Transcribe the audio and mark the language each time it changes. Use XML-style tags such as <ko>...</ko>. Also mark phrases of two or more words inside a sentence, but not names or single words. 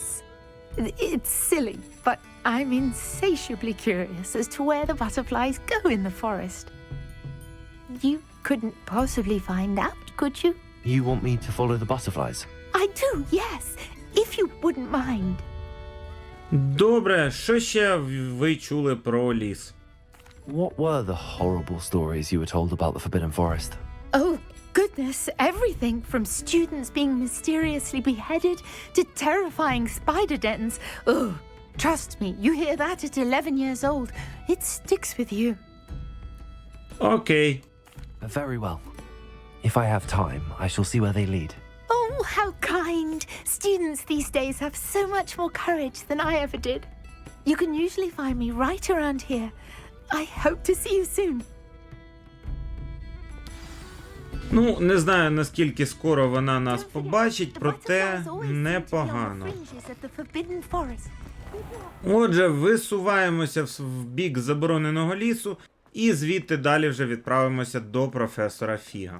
<en>It's silly, but I'm insatiably curious as to where the butterflies go in the forest. You couldn't possibly find out, could you? You want me to follow the butterflies? I do, yes, if you wouldn't mind.</en> <uk>Добре, що ще ви чули про ліс?</uk> <en>What were the horrible stories you were told about the Forbidden Forest? Oh, goodness, everything from students being mysteriously beheaded to terrifying spider dens. Oh, trust me, you hear that at 11 years old, it sticks with you.</en> <uk>Окей.</uk> <en>Very well. If I have time, I shall see where they lead. Oh, how kind! Students these days have so much more courage than I ever did. You can usually find me right around here. I hope to see you soon.</en> <uk>Ну, не знаю, наскільки скоро вона нас побачить, проте непогано. Отже, висуваємося в бік забороненого лісу і звідти далі вже відправимося до професора Фіга.</uk>